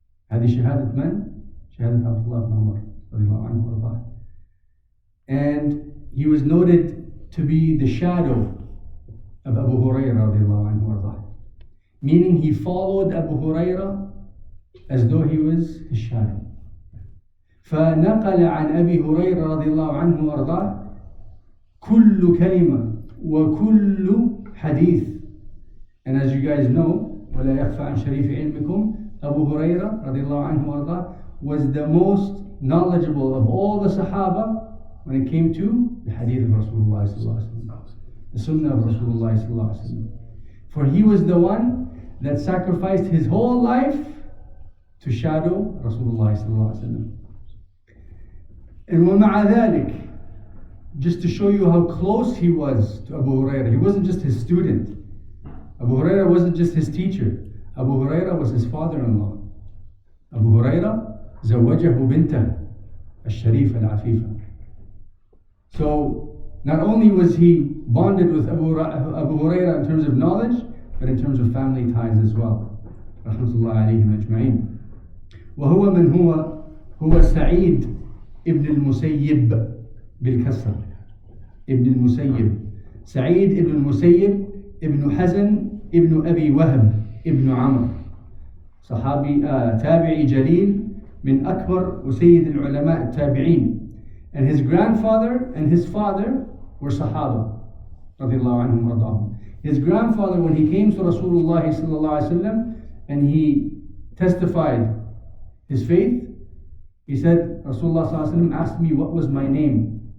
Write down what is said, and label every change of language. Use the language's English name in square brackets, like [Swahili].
[Arabic] هذه شهادة من؟ شهادة Abdullah ibn Umar radiallahu anhu warḍah. [English] And he was noted to be the shadow of Abu Hurairah radiallahu anhu warḍah, meaning he followed Abu Hurairah as though he was his shadow. [Arabic] فنقل عن أبي هريرة رضي الله عنه وأرضاه كل كلمة وكل حديث. [English] And as you guys know, [Arabic] ولا يخفى عن شريف علمكم, [English] Abu Hurairah رضي الله عنه وأرضاه was the most knowledgeable of all the Sahaba when it came to the hadith of Rasulullah sallallahu alaihi wasallam, the Sunnah of Rasulullah sallallahu alaihi wasallam. For he was the one that sacrificed his whole life to shadow Rasulullah sallallahu alaihi wasallam. And [Arabic] ومع ذلك, [English] just to show you how close he was to Abu Hurairah, he wasn't just his student. Abu Hurairah wasn't just his teacher. Abu Hurairah was his father-in-law. [Arabic] Abu Hurairah زوجه بنته الشريفة العفيفة. [English] So not only was he bonded with Abu Hurairah in terms of knowledge, but in terms of family ties as well. [Arabic] رحمة الله عليهم أجمعين. وهو من هو سعيد ابن المسيب بالكسر. ابن المسيب. سعيد ابن المسيب ابن حزن ابن أبي وهب ابن عمرو. صحابي تابعي جليل من أكبر وسيد العلماء التابعين. [English] And his grandfather and his father were Sahaba رضي الله عنهم ورضاهم. His grandfather, when he came to Rasulullah sallallahu alaihi wasallam and he testified his faith, he said, Rasulullah sallallahu alaihi wasallam asked me what was my name.